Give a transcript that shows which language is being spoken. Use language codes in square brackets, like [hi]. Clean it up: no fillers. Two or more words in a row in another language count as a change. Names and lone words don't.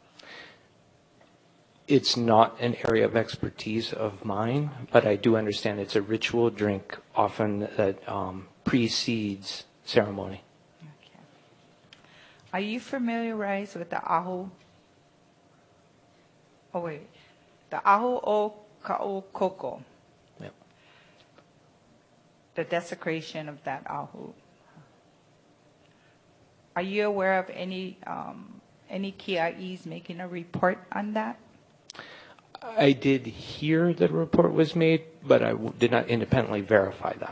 [en] It's not an area of expertise of mine, but I do understand it's a ritual drink often that precedes ceremony. Okay. Are you familiarized with the ahu? Oh wait, the [haw] ahu o ka'o koko. [en] Yep. The desecration of that ahu. Are you aware of any kia'is making a report on that? I did hear that a report was made, but I did not independently verify that.